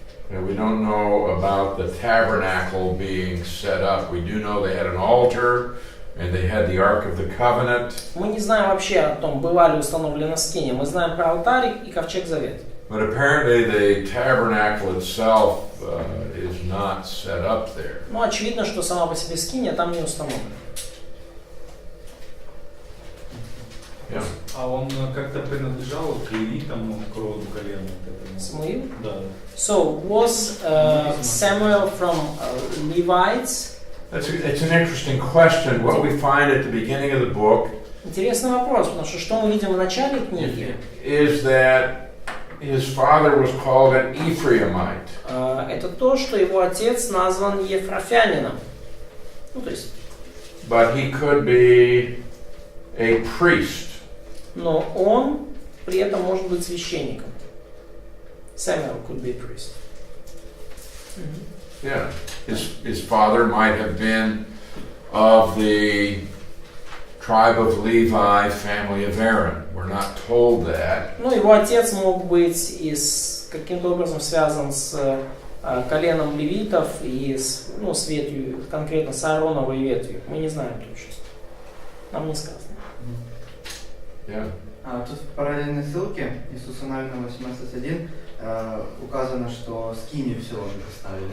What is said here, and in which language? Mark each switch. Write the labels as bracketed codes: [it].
[en] And we don't know about the tabernacle being set up. We do know they had an altar and they had the Ark of the Covenant. [ru] Мы не знаем вообще о том, была ли установлена скиния. Мы знаем про алтарь и ковчег завета. [en] But apparently the tabernacle itself is not set up there. [ru] Но очевидно, что сама по себе скиния там не установлена. [en] Yeah. [ru] А он как-то принадлежал к левитам, к роду колена? Самуил? Да. [en] So, was Samuel from Levites? It's an interesting question. What we find at the beginning of the book [ru] Интересный вопрос, потому что мы видим в начале книги, [en] is that his father was called an Ephraimite. [ru] Это то, что его отец назван Ефрафянином. Ну, то есть, [en] But he could be a priest. [ru] но он при этом может быть священником. [en] Samuel could be a priest. Yeah. His father might have been of the tribe of Levi, family of Aaron. We're not told that. [ru] Ну, его отец мог быть каким-то образом связан с коленом левитов и с ветвью, конкретно с Аароновой ветвью. Мы не знаем точно. Нам не сказано. [en] Yeah. [ru] Тут в параллельной ссылке Иисуса Навина 18.1 указано, что скинию все он поставили.